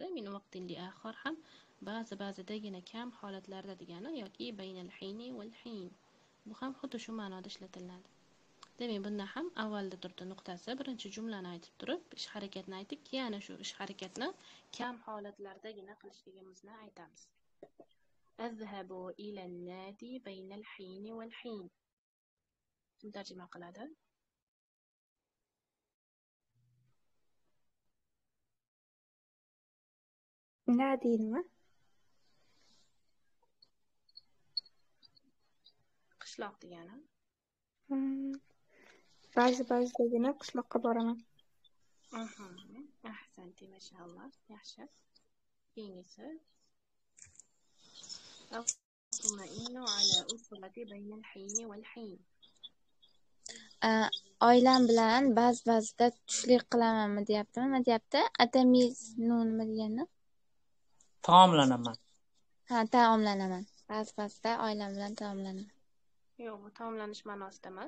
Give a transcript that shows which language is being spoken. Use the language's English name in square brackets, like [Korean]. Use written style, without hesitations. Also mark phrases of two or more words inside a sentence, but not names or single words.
[Arabic] من وقت لآخر [Uzbek] ham ba'zidagina kam holatlarda degani yoki [Arabic] بين الحين والحين. [Uzbek] Bu ham xuddi shu ma'noda ishlatiladi. Demak, bunda ham avvalda turdi nuqtasi, birinchi jumlani aytib turib, ish harakatni aytib, keyin shu ish harakatni kam holatlardagina qilishligimizni aytamiz. [Arabic] أذهب إلى النادي بين الحين والحين. [Uzbek] Kim tarjima qiladi? Nadi nima? Qishloq degani. Ba'zidagina qishloqqa boraman. [Arabic] أحسنتِ، ما شاء الله. Yaxshi. [Uzbek] Keyingisi. [Arabic] أطمئن على أسرتي بين الحين والحين. [Uzbek] Oilam bilan ba'zida tushlik qilamanmi deyaptimi? Nima deyapti? Atamizunmi degani? Taomlanaman. Ha, taomlanaman. Ba'zida oilam bilan taomlanaman. Yo'q, bu taomlanish ma'nosida emas.